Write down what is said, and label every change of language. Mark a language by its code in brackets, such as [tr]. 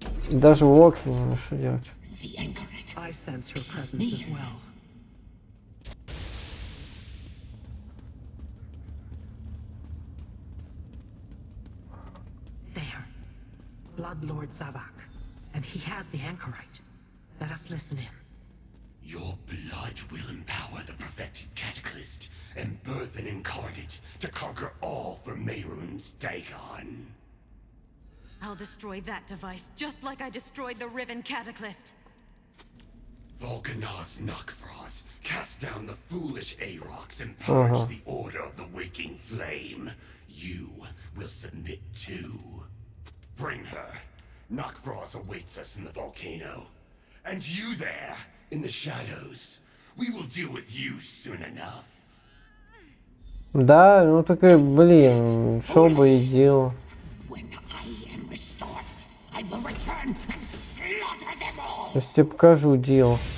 [ru] Даже в локе не знаю, что делать. [en] I sense her presence as well. There. Blood Lord Zavak. And he has the anchorite. Let us listen in. Your blood will empower the perfected cataclysm and birth an incarnate to conquer all for Mehrunes Dagon. I'll destroy that device, just like I destroyed the Riven Cataclysm. Volcanaz Noctraz, cast down the foolish Aarocs and purge the Order of the Waking Flame. You will submit too. Bring her. Noctraz awaits us in the volcano. And you there, in the shadows. We will deal with you soon enough. [ru] Да, ну так и, блин, шо бы и делал. Сейчас тебе покажу дело.